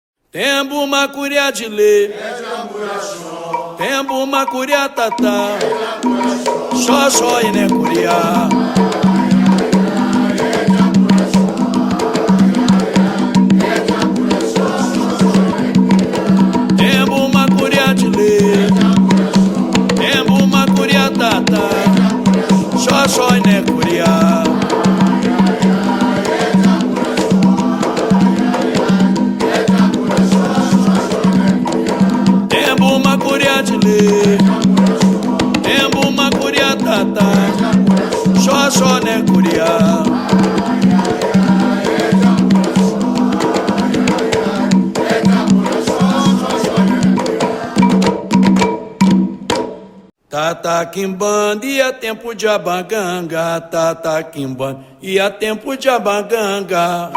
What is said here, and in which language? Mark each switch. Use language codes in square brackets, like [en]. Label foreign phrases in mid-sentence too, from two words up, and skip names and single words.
[kmb] Tembo macuria de lê, tembo macuria tatá, xó e né curia. Tembo macuria de lê, tembo macuria tatá, xó e né curia. Tembo macuria de lê, tembo macuria tatá, xó né curia. Tata quimbanda [pt] e a tempo de abanganga, [kmb] tata quimbanda [pt] e a tempo de abanganga,